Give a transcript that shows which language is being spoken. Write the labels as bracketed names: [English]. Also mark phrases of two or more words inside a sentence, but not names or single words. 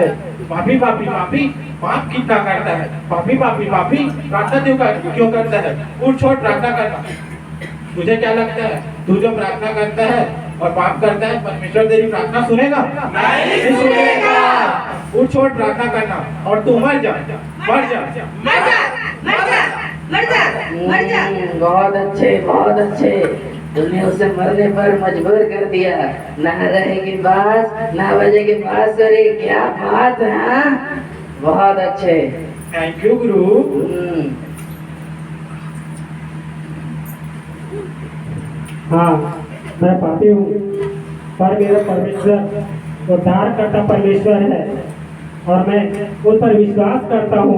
[Hindi] पापी पापी पापी, पाप कितना करता है। पापी पापी पापी, प्रार्थना क्यों करता है? उठ छोड़ प्रार्थना करना। तुझे क्या लगता है, तू जो प्रार्थना करता है और पाप करता है, परमेश्वर तेरी प्रार्थना सुनेगा? नहीं सुनेगा। उठ छोड़ प्रार्थना करना और तू मर जा, मर जा, मर जा, मर जा, मर जा, मर जा। बहुत अच्छे, बहुत अच्छे। तुमने उसे मरने पर मजबूर कर दिया। ना रहेगी बात, ना बजेगी बांसुरी। क्या बात है। हाँ? बहुत अच्छे। [English] Thank you guru. [Hindi] हाँ, मैं पापी हूँ, पर मेरा परमेश्वर उद्धार करता परमेश्वर है, और मैं उन पर विश्वास करता हूँ।